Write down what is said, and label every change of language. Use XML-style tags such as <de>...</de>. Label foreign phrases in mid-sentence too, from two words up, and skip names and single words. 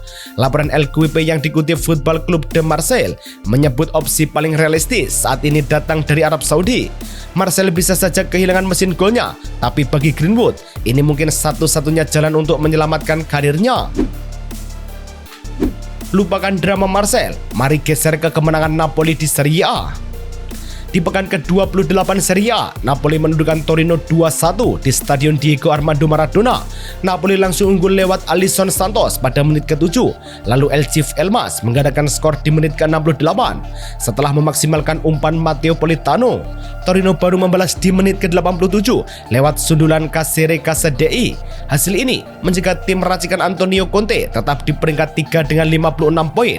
<id>Laporan LQP yang dikutip Football Club de Marseille menyebut opsi paling realistis saat ini datang dari Arab Saudi. Marseille bisa saja kehilangan mesin golnya, tapi bagi Greenwood, ini mungkin satu-satunya jalan untuk menyelamatkan karirnya. Lupakan drama Marseille, mari geser ke kemenangan Napoli di Serie A. Di pekan ke-28 Serie A, Napoli menundukkan Torino 2-1 di Stadion Diego Armando Maradona. Napoli langsung unggul lewat Alisson Santos pada menit ke-7. Lalu El Chief Elmas menggandakan skor di menit ke-68 setelah memaksimalkan umpan Matteo Politano. Torino baru membalas di menit ke-87 lewat sundulan Casere Casadei. Hasil ini mencegah tim racikan Antonio Conte tetap di peringkat 3 dengan 56 poin.</id>